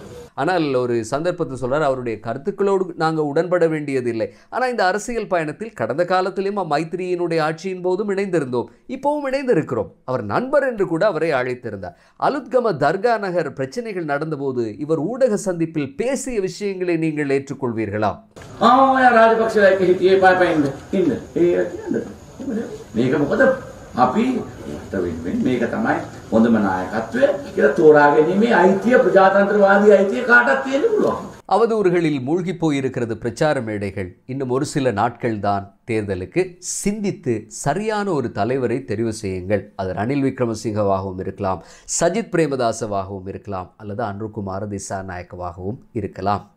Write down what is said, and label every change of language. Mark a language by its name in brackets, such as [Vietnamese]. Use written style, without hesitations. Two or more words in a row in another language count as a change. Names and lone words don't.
[Tamil] ஆனால் ஒரு சந்தர்ப்பத்தை சொல்கிறார், அவருடைய கருத்துக்களோடு நாங்கள் உடன்பட வேண்டியதில்லை, ஆனால் இந்த அரசியல் பயணத்தில் கடந்த காலத்திலும் மைத்திரியினுடைய ஆட்சியின் போதும் இணைந்திருந்தோம், இப்போவும் இணைந்திருக்கிறோம். அவர் நண்பர் என்று கூட அவரை அழைத்திருந்தார். அலுத்கம தர்கா நகர் பிரச்சனைகள் நடந்தபோது இவர் ஊடக சந்திப்பில் பேசிய விஷயங்களை நீங்கள் ஏற்றுக்கொள்வீர்களா? [Sinhala] ராஜபக்ச අපි මේක තමයි හොඳම නායකත්වය කියලා තෝරාගැනීමේ අයිතිය ප්‍රජාතන්ත්‍රවාදී අයිතිය කාටත් තියෙන්න පුළුවන්. [Tamil] அவதூறுகளில் மூழ்கி போயிருக்கிறது பிரச்சார மேடைகள். இன்னும் ஒரு சில நாட்கள் தான் தேர்தலுக்கு. சிந்தித்து சரியான ஒரு தலைவரை தெரிவு செய்யுங்கள். அது ரணில் விக்ரமசிங்கவாகவும் இருக்கலாம், சஜித் பிரேமதாசவாகவும் இருக்கலாம், அல்லது அனுர்குமார திசாநாயக்கவாகவும் இருக்கலாம்.